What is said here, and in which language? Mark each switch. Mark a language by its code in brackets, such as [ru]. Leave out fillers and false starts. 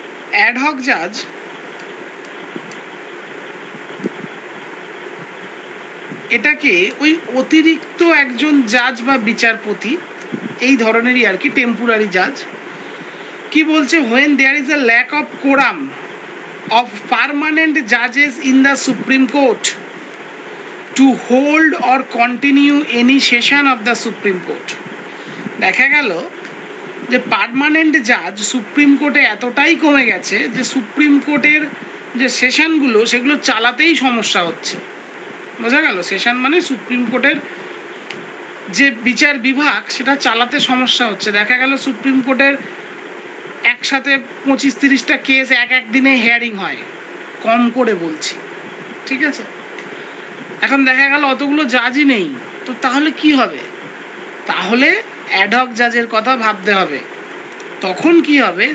[bn] Ad hoc জাজ এটাকে ওই অতিরিক্ত একজন জাজ বা বিচারপতি এই ধরনেরই আর কি, টেম্পোরারি জাজ। কি বলছে? [en] when there is a lack of quorum of permanent judges in the Supreme Court [bn] to hold or continue any session of the Supreme Court, দেখা গেল যে পার্মানেন্ট জাজ সুপ্রিম কোর্টে এতটাই কমে গেছে যে সুপ্রিম কোর্টের যে সেশনগুলো সেগুলো চালাতেই সমস্যা হচ্ছে। বোঝা গেল? সেশন মানে সুপ্রিম কোর্টের যে বিচার বিভাগ সেটা চালাতে সমস্যা হচ্ছে। দেখা গেল সুপ্রিম কোর্টের একসাথে 25-30টা কেস এক দিনে হিয়ারিং হয়, কম করে বলছি, ঠিক আছে। এখন দেখা গেল অতগুলো জাজই নেই, তো তাহলে কি হবে? তাহলে অ্যাডহক জাজের কথা ভাবতে হবে। তখন কি হবে?